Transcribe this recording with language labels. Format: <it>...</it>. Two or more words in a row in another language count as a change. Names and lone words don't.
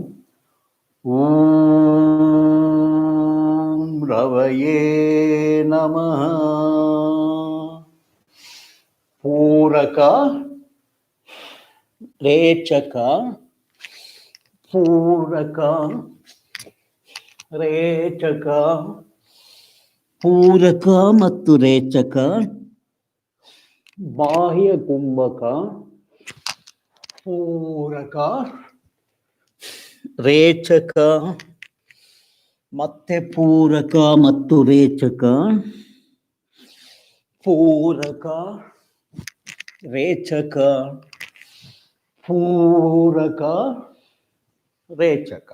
<sa>ओं रवये नमः.</sa> <kn>ಪೂರಕ ರೇಚಕ. ಪೂರಕ ರೇಚಕ. Puraka ಮತ್ತು ರೇಚಕ. ಬಾಹ್ಯ ಕುಂಭಕ. ಪೂರಕ ರೇಚಕ ಮತ್ತೆ ಪೂರಕ ಮತ್ತು ರೇಚಕ. ಪೂರಕ ರೇಚಕ ಪೂರಕ ರೇಚಕ.</kn>